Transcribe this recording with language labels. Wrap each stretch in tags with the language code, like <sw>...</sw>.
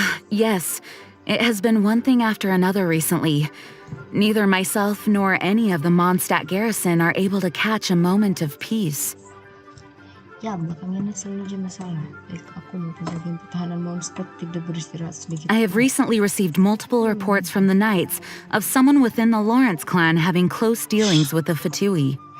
<en>Yes, it has been one thing after another recently. Neither myself nor any of the Mondstadt garrison are able to catch a moment of peace.</en> <id>Ya, belakangan ini selalu aja masalah. Aku maupun bagian pertahanan Mondstadt tidak beristirahat sedikit.</id> <en>I have recently received multiple reports from the Knights of someone within the Lawrence clan having close dealings with the Fatui.</en>